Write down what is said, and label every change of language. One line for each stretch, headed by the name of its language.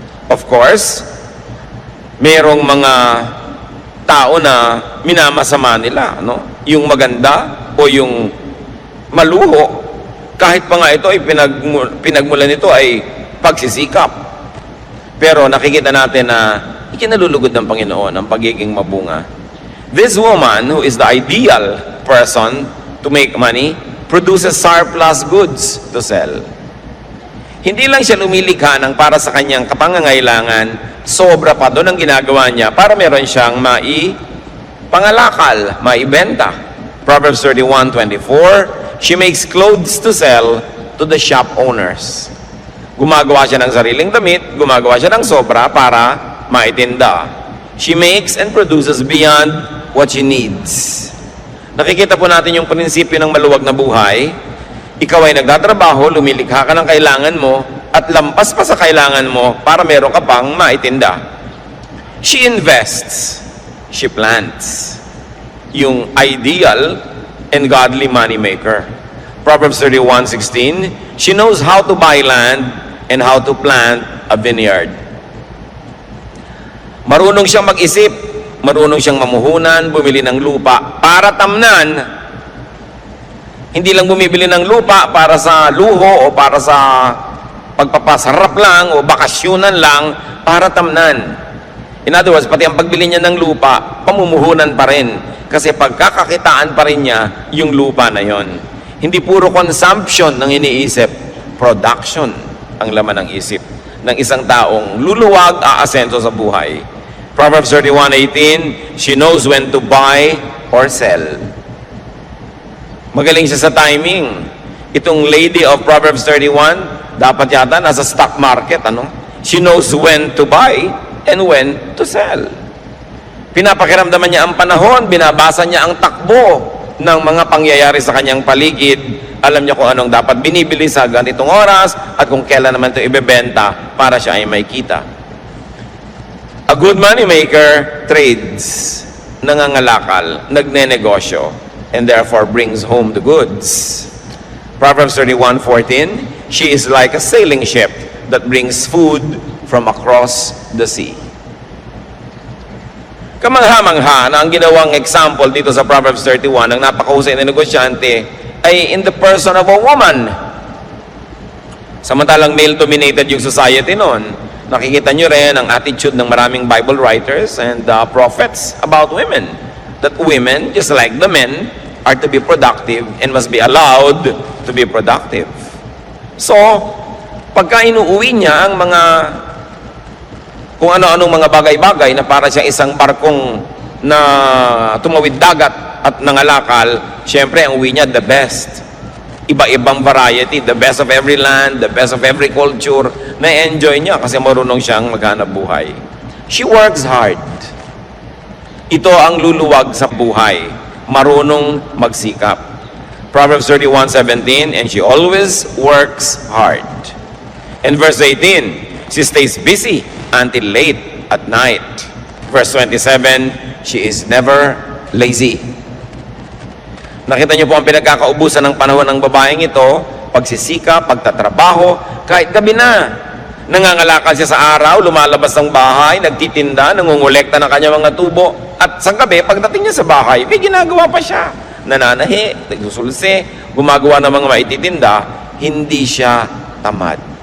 English: Of course,
Filipino: merong mga tao na minamasama nila, no? Yung maganda o yung maluho, kahit pa nga ito ay pinagmulan nito ay pagsisikap. Pero nakikita natin na ikinalulugod ng Panginoon ang pagiging mabunga.
English: This woman, who is the ideal person to make money, produces surplus goods to sell.
Filipino: Hindi lang siya lumilikha ng para sa kanyang kapangangailangan, sobra pa doon ang ginagawa niya para meron siyang pangalakal, maibenta.
English: Proverbs 31:24, she makes clothes to sell to the shop owners.
Filipino: Gumagawa siya ng sariling damit, gumagawa siya ng sobra para maitinda.
English: She makes and produces beyond what she needs.
Filipino: Nakikita po natin yung prinsipyo ng maluwag na buhay. Ikaw ay nagtatrabaho, lumilikha ka ng kailangan mo, at lampas pa sa kailangan mo para meron ka pang maitinda.
English: She invests. She plants. Yung ideal and godly moneymaker. Proverbs 31:16, she knows how to buy land and how to plant a vineyard.
Filipino: Marunong siyang mag-isip, marunong siyang mamuhunan, bumili ng lupa para tamnan. Hindi lang bumibili ng lupa para sa luho o para sa pagpapasarap lang o bakasyunan lang, para tamnan.
English: In other words,
Filipino: pati ang pagbili niya ng lupa, pamumuhunan pa rin. Kasi pagkakakitaan pa rin niya yung lupa na yon. Hindi puro consumption ng iniisip, production ang laman ng isip ng isang taong luluwag, aasenso sa buhay.
English: Proverbs 31:18, she knows when to buy or sell.
Filipino: Magaling siya sa timing. Itong lady of Proverbs 31, dapat yata nasa stock market, ano?
English: She knows when to buy and when to sell.
Filipino: Pinapakiramdaman niya ang panahon, binabasa niya ang takbo ng mga pangyayari sa kanyang paligid. Alam niya kung anong dapat binibili sa ganitong oras at kung kailan naman ito ibebenta para siya ay may kita.
English: A good moneymaker trades,
Filipino: nangangalakal, nagnenegosyo,
English: and therefore brings home the goods. Proverbs 31:14, she is like a sailing ship that brings food from across the sea.
Filipino: Kamangha-mangha na ang ginawang example dito sa Proverbs 31 ng napakahusay na negosyante ay
English: in the person of a woman.
Filipino: Samantalang male-dominated yung society noon, nakikita nyo rin ang attitude ng maraming
English: Bible writers and prophets about women. That women, just like the men, are to be productive and must be allowed to be productive.
Filipino: So, pagka inuuwi niya ang mga kung ano-anong mga bagay-bagay na para siyang isang barkong na tumawid dagat at nangalakal, syempre ang uwi niya
English: the best.
Filipino: Iba-ibang
English: variety, the best of every land, the best of every culture,
Filipino: na-enjoy niya kasi marunong siyang maghanap buhay.
English: She works hard.
Filipino: Ito ang luluwag sa buhay, marunong magsikap.
English: Proverbs 31:17, and she always works hard. And verse 18, she stays busy until late at night. Verse 27, she is never lazy.
Filipino: Nakita niyo po ang pinagkakaubusan ng panahon ng babaeng ito, pagsisika, pagtatrabaho, kahit gabi na. Nangangalakal siya sa araw, lumalabas ng bahay, nagtitinda, nangungulekta ng kanyang mga tubo. At sa gabi, pagdating niya sa bahay, may ginagawa pa siya. Nananahi, nagsusulse, gumagawa ng mga maititinda, hindi siya tamad.